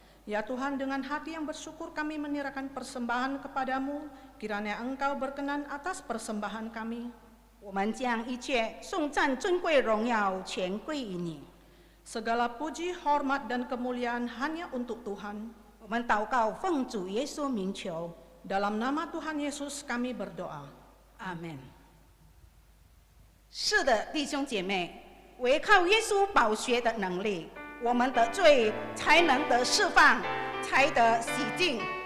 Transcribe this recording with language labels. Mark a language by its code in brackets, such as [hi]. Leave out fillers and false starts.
[id] Ya Tuhan, dengan hati yang bersyukur kami menyerahkan persembahan kepadamu, kiranya Engkau berkenan atas persembahan kami. [zh] 我们将一切颂赞、尊贵、荣耀全归于你。 [id] Segala puji, hormat, dan kemuliaan hanya untuk Tuhan. [zh] 我们祷告，奉主耶稣名求， [id] Dalam nama Tuhan Yesus kami berdoa. [zh] 阿门。是的，弟兄姐妹，唯靠耶稣宝血的能力，我们的罪才能得释放，才得洗净。